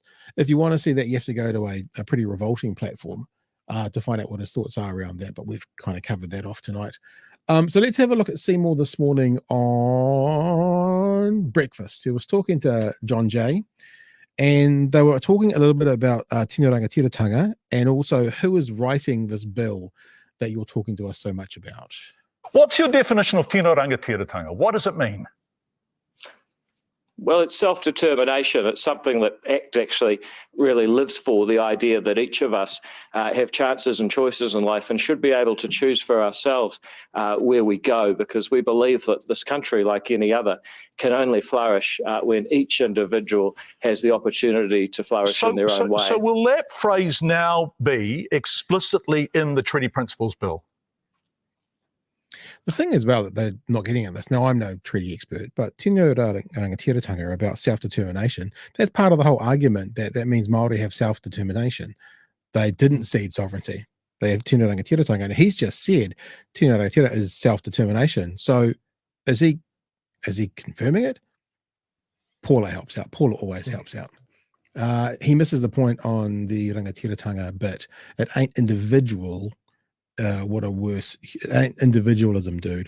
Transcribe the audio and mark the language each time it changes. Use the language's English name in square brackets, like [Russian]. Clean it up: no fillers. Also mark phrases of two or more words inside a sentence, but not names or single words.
[English] If you want to see that, you have to go to a pretty revolting platform to find out what his thoughts are around that, but we've kind of covered that off tonight. So let's have a look at Seymour this morning on breakfast. He was talking to John Jay, and they were talking a little bit about [Māori] tino rangatiratanga [English] and also who is writing this bill that you're talking to us so much about. What's your definition of [Māori] tino rangatiratanga? [English] What does it mean? Well, it's self-determination. It's something that ACT actually really lives for, the idea that each of us have chances and choices in life and should be able to choose for ourselves where we go, because we believe that this country, like any other, can only flourish when each individual has the opportunity to flourish in their own way. So will that phrase now be explicitly in the Treaty Principles Bill? The thing is about that they're not getting at this. Now, I'm no treaty expert, but [Māori] tino rangatiratanga [English] about self-determination, that's part of the whole argument that means Māori have self-determination. They didn't cede sovereignty. They have [Māori] tino rangatiratanga, [English] and he's just said [Māori] tino rangatira [English] is self-determination. So is he confirming it? Paula helps out. Paula always helps out. He misses the point on the rangatiratanga bit. It ain't individual. What a worse individualism, dude.